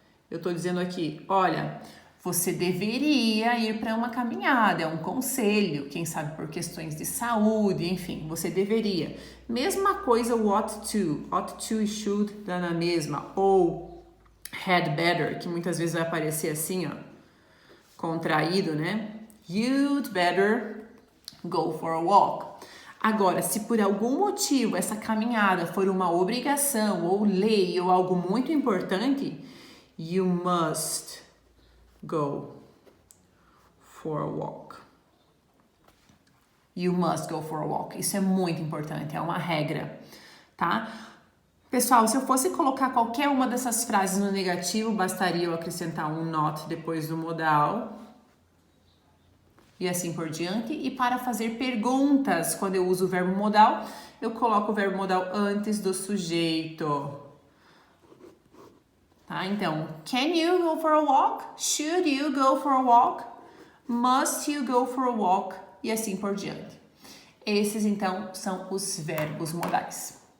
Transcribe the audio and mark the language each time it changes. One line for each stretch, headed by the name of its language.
Portuguese: Eu tô dizendo aqui, olha, você deveria ir para uma caminhada, é um conselho, quem sabe por questões de saúde, enfim, você deveria. Mesma coisa o ought to e should dá na mesma, ou had better, que muitas vezes vai aparecer assim, ó, contraído, né?
English: You'd better go for a walk.
Portuguese: Agora, se por algum motivo essa caminhada for uma obrigação, ou lei, ou algo muito importante,
English: you must go for a walk. You must go for a walk.
Portuguese: Isso é muito importante, é uma regra, tá? Pessoal, se eu fosse colocar qualquer uma dessas frases no negativo, bastaria eu acrescentar um not depois do modal e assim por diante. E para fazer perguntas, quando eu uso o verbo modal, eu coloco o verbo modal antes do sujeito. Tá? Então,
English: can you go for a walk? Should you go for a walk? Must you go for a walk?
Portuguese: E assim por diante. Esses, então, são os verbos modais.